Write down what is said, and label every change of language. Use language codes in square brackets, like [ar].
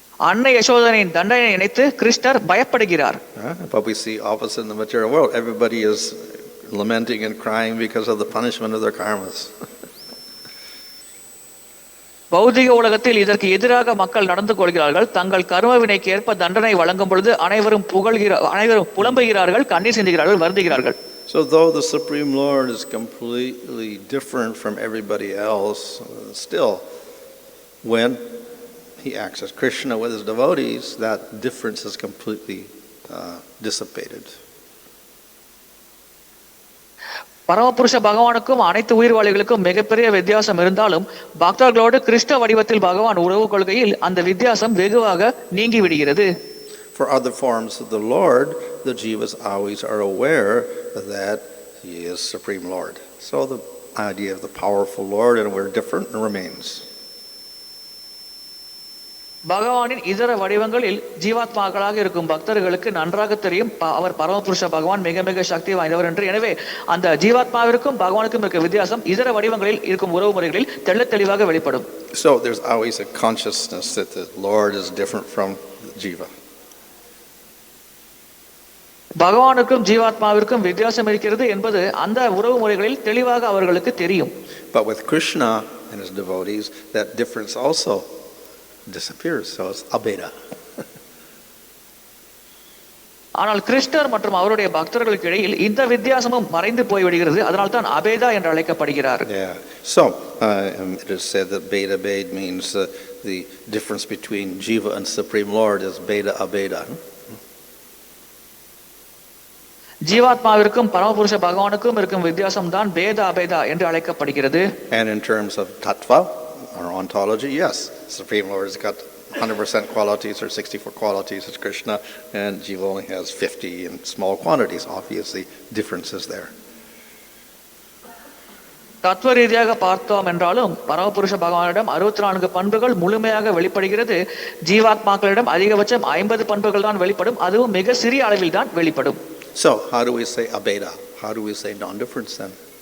[ta] அன்னை யசோதனின் தண்டனை நினைத்து கிருஷ்ணர் பயப்படுகிறார். [en] But we see opposite in the material world. Everybody is lamenting and crying because of the punishment of their karmas. [ta] பௌதிக உலகத்தில் இதற்கு எதிராக மக்கள் நடந்து கொள்கிறார்கள். தங்கள் கர்ம வினைக்கு ஏற்ப தண்டனை வழங்கும் பொழுது அனைவரும் புலம்புகிறார்கள், கண்ணீர் சிந்துகிறார்கள், வருந்துகிறார்கள். [en] So though the Supreme Lord is completely different from everybody else, still when he acts as Krishna with his devotees, that difference is completely dissipated. [ta] பரமபுருஷ பகவானுக்கும் அனைத்து உயிர்வாளிகளுக்கும் மிகப்பெரிய வித்தியாசம் இருந்தாலும் பக்தர்களோடு கிருஷ்ண வடிவத்தில் பகவான் உறவு கொள்கையில் அந்த வித்தியாசம் வெகுவாக நீங்கி விடுகிறது. [en] For other forms of the Lord, the jivas always are aware that he is Supreme Lord. So the idea of the powerful Lord and we're different remains. [ta] பகவானின் இதர வடிவங்களில் ஜீவாத்மாக்களாக இருக்கும் பக்தர்களுக்கு நன்றாக தெரியும் அவர் பரமபுருஷ பகவான் மிக மிக சக்தி வாய்ந்தவர் என்று. எனவே அந்த ஜீவாத்மாவிற்கும் பகவானுக்கும் இருக்க வித்தியாசம் இதர வடிவங்களில் இருக்கும் உறவு முறைகளில் தெளிவாக வெளிப்படும். [en] So there's always a consciousness that the Lord is different from Jiva. [ta] பகவானுக்கும் ஜீவாத்மாவிற்கும் வித்தியாசம் இருக்கிறது என்பது அந்த உறவு முறைகளில் தெளிவாக அவர்களுக்கு தெரியும். [en] But with Krishna and his devotees, that difference also disappears. So it's abeda. [ta] ஆனால் கிருஷ்ணர் மற்றும் அவருடைய பக்தர்களுக்கு இடையில் இந்த வித்தியாசமும் மறைந்து போய்விடுகிறது. அதனால் தான் அபேதா என்று அழைக்கப்படுகிறார். [en] Yeah. So it is said that beta bed means the difference between Jiva and Supreme Lord is beta abeda. [ta] ஜீவாத்மாவிற்கும் பரமபுருஷ பகவானுக்கும் இருக்கும் வித்தியாசம் தான் பேத அபேதா என்று அழைக்கப்படுகிறது. [en] And in terms of tattva or ontology, yes, Supreme Lord has got 100% qualities or 64 qualities as Krishna, and Jiva only has 50 in small quantities. Obviously, differences there. [ta] தத்துவ ரீதியாக பார்த்தோம் என்றாலும் பரமபுருஷ பகவானிடம் 64 பண்புகள் முழுமையாக வெளிப்படுகிறது. ஜீவாத்மாக்களிடம் அதிகபட்சம் 50 பண்புகள் தான் வெளிப்படும். அதுவும் மிக சிறிய அளவில் தான் வெளிப்படும். [en] So, how do we say abeda? How do we say non-difference then?